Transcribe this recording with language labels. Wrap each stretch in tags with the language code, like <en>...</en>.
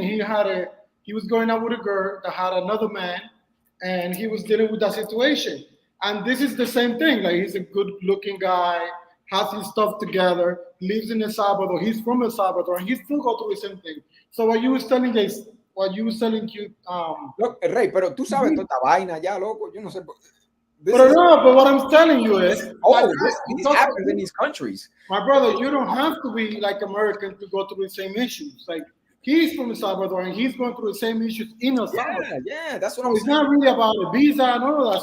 <en>He was going out with a girl that had another man, and he was dealing with that situation. And this is the same thing. Like he's a good-looking guy, has his stuff together, lives in El Salvador. He's from El Salvador, and he still go through the same thing. So what you was telling you, Look,</en> <es>Rey, pero tú sabes toda esta vaina ya, loco. Yo no sé.</es> <en>But what I'm telling you is, this happens in these countries. My brother, you don't have to be like American to go through the same issues. Like he's from El Salvador and he's going through the same issues in El Salvador. Yeah, that's what I'm saying. It's not really about a visa and all of that.</en>